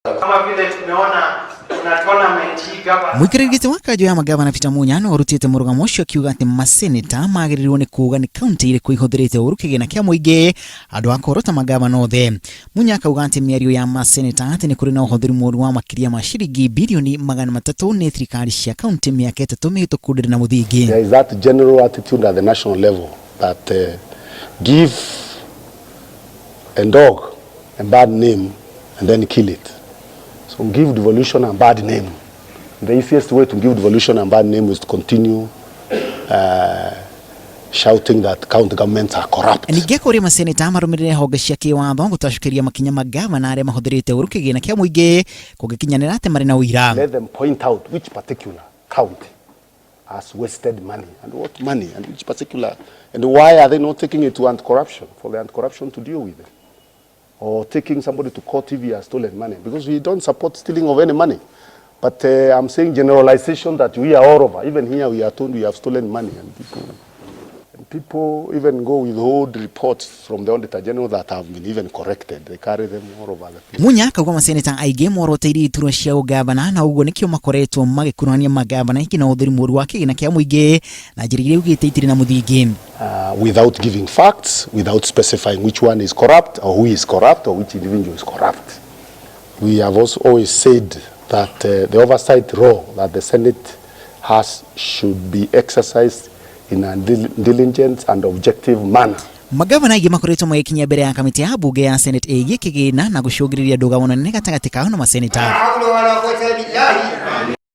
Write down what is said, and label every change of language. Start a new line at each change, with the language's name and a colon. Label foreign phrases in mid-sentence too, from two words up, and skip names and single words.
Swahili: Kama vile tumeona kuna tournament hii hapa.
Kikuyu: Mwikirigiti wakajo ya magavana Peter Munyano urutite murugamo ucio akiuga ati maseneta magirirwo ni kuga ni county iri kuihũthĩrĩte ũru kĩgĩna kĩa mũingĩ andũ akorota magavana othe. Munyaka akauga ati mĩario ya maseneta ati ni kũrĩ na ũhũthĩri mũru wa makĩria ma ciringi bilioni 300 nĩ thirikari cia county mĩaka 3 mĩhĩtũku ndĩrĩ na mũthingi.
English: There is that general attitude at the national level that give a dog a bad name and then kill it. So give devolution a bad name. The easiest way to give devolution a bad name is to continue shouting that county governments are corrupt.
Kikuyu: Ningĩ kũrĩ maseneta marũmĩrĩire honge cia kĩwatho gũtacũkĩria makinya magavana arĩa mahũthĩrĩte ũru kĩgĩna kĩa mũingĩ kũgĩkinyanĩra atĩ marĩ na ũira.
English: Let them point out which particular county has wasted money and what money and which particular, and why are they not taking it to anti-corruption for the anti-corruption to deal with it, or taking somebody to court if he has stolen money, because we don't support stealing of any money. But I'm saying generalization that we are all over. Even here we are told we have stolen money, and people even go withhold reports from the Auditor General that have been even corrected. They carry them all over the place.
Kikuyu: Munyaka akauga maseneta aingĩ moroteirie iturwa cia ũgavana na ũguo nĩkĩo makoretwo magĩkuruhania magavana iki na ũthĩri mũru wa kĩgĩna kĩa mũingĩ na njĩra iria ugĩte itirĩ na mũthingi.
English: Without giving facts, without specifying which one is corrupt or who is corrupt or which individual is corrupt. We have also always said that the oversight role that the Senate has should be exercised in a diligent and objective manner.
Kikuyu: Magavana aingĩ makoretwo magĩkinya mbere ya kamĩtĩ ya bunge ya Senate ĩgiĩ kĩgĩna na gũcũngĩrĩria ndũgamo nene gatagatĩ kao na maseneta.